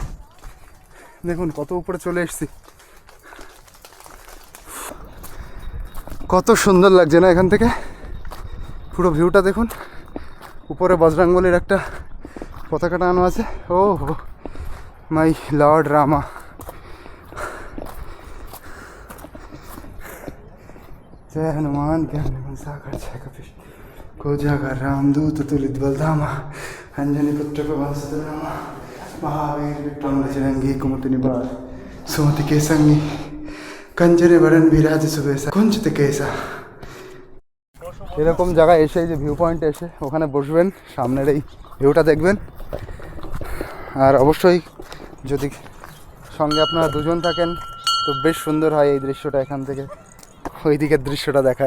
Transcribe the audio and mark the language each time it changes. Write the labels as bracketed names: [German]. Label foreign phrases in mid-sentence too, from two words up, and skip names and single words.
[Bangla] দেখুন কত উপরে চলে এসেছি, কত সুন্দর লাগছে না এখান থেকে? পুরো ভিউটা দেখুন, উপরে বজরংবলীর একটা পতাকা টানানো আছে। [English] oh my lord Rama. [Awadhi] जय हनुमान ज्ञान सागर जय कपीश को जागर रामदूत तुलित बलधामा अंजनी पुत्र प्रभास रामा महावीर विक्रम बजरंगी कुमति निवार सुमति के संगी कंजरे बरन विराज सुबेसा कुंचित केसा। [Bangla] এরকম জায়গায় এসে, যে ভিউ পয়েন্টে এসে ওখানে বসবেন, সামনের এই ভিউটা দেখবেন। আর অবশ্যই যদি সঙ্গে আপনারা দুজন থাকেন তো বেশ সুন্দর হয় এই দৃশ্যটা, এখান থেকে ওই দিকের দৃশ্যটা দেখার।